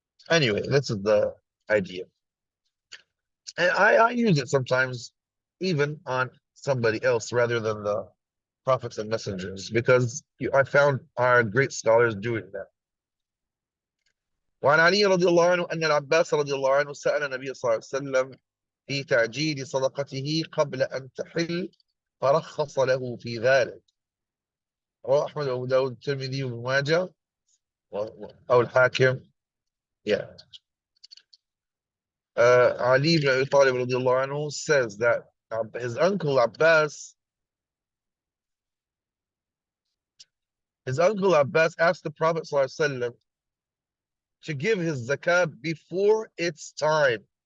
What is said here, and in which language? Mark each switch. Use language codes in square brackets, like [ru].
[en] Anyway, this is the idea. And I use it sometimes even on somebody else rather than the prophets and messengers because I found our great scholars doing that. [ar] وعن علي رضي الله عنه أن العباس رضي الله عنه سأل النبي صلى الله عليه وسلم في تعجيل صدقته قبل أن تحل فرخص له في ذلك. رواه أحمد وأبو داود الترمذي وابن ماجه أو الحاكم. [en] Yeah. Ali ibn Abi Talib radiallahu anhu says that his uncle Abbas asked the Prophet ﷺ to give his zakat before its time.